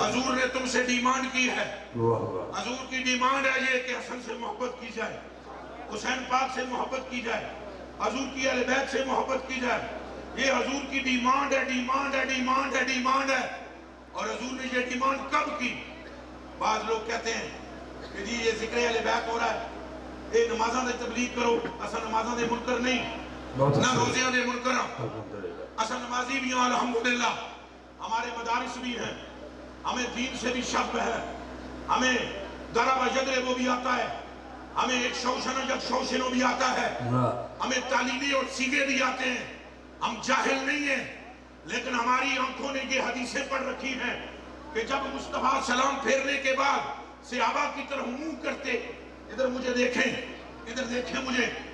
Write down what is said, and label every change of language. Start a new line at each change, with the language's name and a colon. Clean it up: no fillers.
Urdu: حضور نے تم سے ڈیمانڈ کی ہے. حضور کی ڈیمانڈ ہے یہ کہ حسن سے محبت کی جائے، حسین پاک سے محبت کی جائے، حضور کی اہل بیت سے محبت کی جائے. یہ حضور کی ڈیمانڈ ہے، ڈیمانڈ ہے، ڈیمانڈ ہے، ڈیمانڈ ہے. اور حضور نے یہ ڈیمانڈ کب کی؟ بعض لوگ کہتے ہیں کہ جی یہ ذکر اہل بیت ہو رہا ہے،
Punjabi: اے نمازاں دے تبلیغ کرو. اسا نمازاں دے منکر نہیں، نہ روزیاں دے منکر ہاں. اسا نمازی بھی ہیں
Urdu: الحمدللہ، ہمارے مدارس بھی ہیں، ہمیں دین سے بھی شب ہے، ہمیں درب یدرب وہ بھی آتا ہے، ہمیں ایک شوشن یک شوشنوں بھی آتا ہے، ہمیں تعلیمی اور سیغے بھی آتے ہیں. ہم جاہل نہیں ہیں، لیکن ہماری آنکھوں نے یہ حدیثیں پڑھ رکھی ہیں کہ جب مصطفیٰ سلام پھیرنے کے بعد صحابہ کی طرف منہ کرتے، ادھر مجھے دیکھیں، ادھر دیکھیں مجھے،